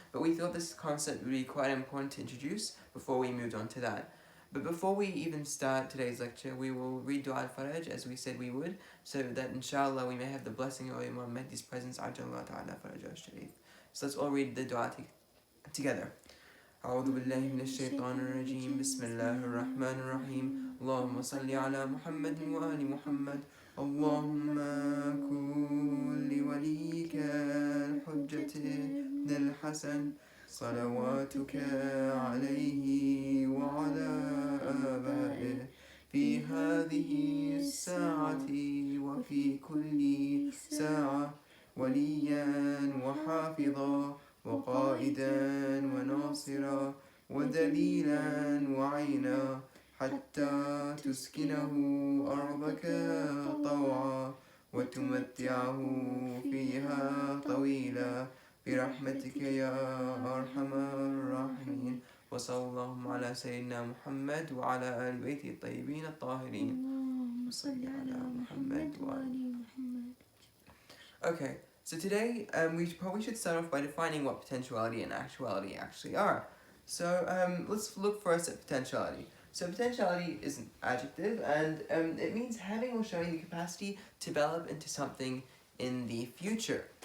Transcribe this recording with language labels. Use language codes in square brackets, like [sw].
[en] But we thought this concept would be quite important to introduce before we moved on to that. But before we even start today's lecture, we will read Dua al-Faraj as we said we would, so that inshallah we may have the blessing of Imam Mahdi's presence. [ar] Ajallah ta'ala farajah al-sharif. [en] So let's all read the dua together. [ar] أعوذ بالله من الشيطان الرجيم بسم الله الرحمن الرحيم اللهم صل على محمد وآل محمد اللهم كن لوليك الحجة ابن الحسن صلواتك عليه وعلى آبائه في هذه الساعة وفي كل ساعة وليا وحافظا وقائدا وناصرا ودليلا وعينا حتى تسكنه أرضك طوعا وتمتعه فيها طويلا برحمتك يا أرحم الراحمين وصلى الله على سيدنا محمد وعلى آل بيته الطيبين الطاهرين. اللهم صل على محمد وآل محمد. [en] Okay, so today we probably should start off by defining what potentiality and actuality actually are. So let's look first at potentiality. So potentiality is an adjective, and it means having or showing the capacity to develop into something in the future.